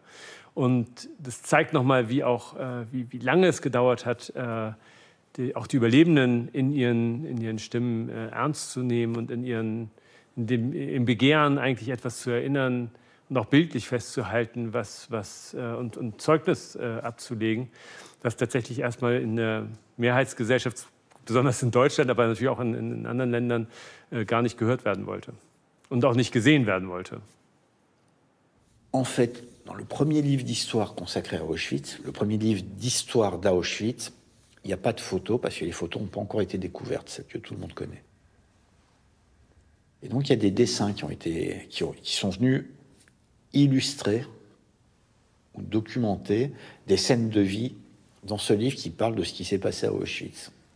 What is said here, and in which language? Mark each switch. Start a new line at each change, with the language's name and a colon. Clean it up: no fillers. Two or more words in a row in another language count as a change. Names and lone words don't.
German: Und das zeigt nochmal, wie lange es gedauert hat, auch die Überlebenden in ihren Stimmen ernst zu nehmen und im Begehren eigentlich etwas zu erinnern und auch bildlich festzuhalten und Zeugnis abzulegen, was tatsächlich erstmal in der Mehrheitsgesellschaft, besonders in Deutschland, aber natürlich auch in anderen Ländern, gar nicht gehört werden wollte und auch nicht gesehen werden wollte.
French: En fait, dans le premier livre d'histoire consacré à Auschwitz, le premier livre d'histoire d'Auschwitz, il n'y a pas de photos, parce que les photos n'ont pas encore été découvertes, celles que tout le monde connaît. Et donc il y a des dessins qui sont venus illustrer ou documenter des scènes de vie dans ce livre qui parle de ce qui s'est passé à Auschwitz.